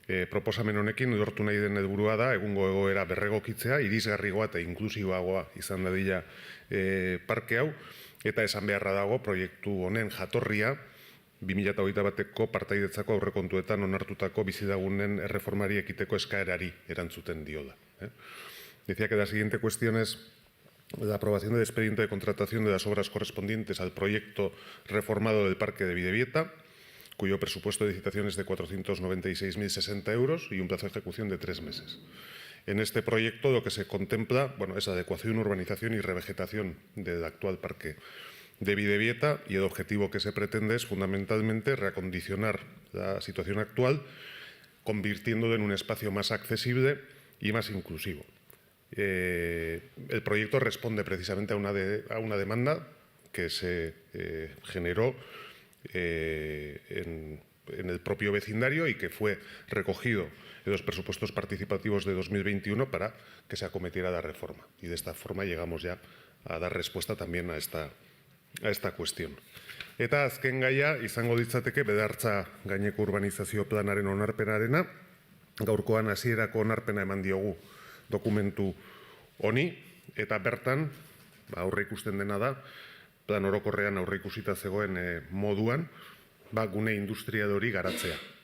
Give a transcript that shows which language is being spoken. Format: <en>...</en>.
<eu>Proposamen honekin lortu nahi den helburua da egungo egoera berregokitzea, irisgarrigoa eta inklusiboagoa izan dadila parke hau, eta esan beharra dago proiektu honen jatorria 2021ko partaidetzako aurrekontuetan onartutako bizilagunen erreformari ekiteko eskaerari erantzuten diola.</eu> <es>Decía que la siguiente cuestión es la aprobación del expediente de contratación de las obras correspondientes al proyecto reformado del Parque de Bidebieta, cuyo presupuesto de licitación es de 496.060 euros y un plazo de ejecución de 3 meses. En este proyecto lo que se contempla es la adecuación, urbanización y revegetación del actual parque de Bidebieta, y el objetivo que se pretende es fundamentalmente reacondicionar la situación actual, convirtiéndolo en un espacio más accesible y más inclusivo. El proyecto responde precisamente a una demanda que se generó en el propio vecindario y que fue recogido en los presupuestos participativos de 2021 para que se acometiera la reforma. Y de esta forma llegamos ya a dar respuesta también a esta cuestión.</es> <eu>Eta azken gaia izango ditzateke Bedartza gaineko urbanizazio planaren onarpenarena. Gaurkoan hasierako onarpena eman diogu dokumentu honi, eta bertan aurre ikusten dena da, plan orokorrean aurre ikusita zegoen moduan, gune industrial hori garatzea.</eu>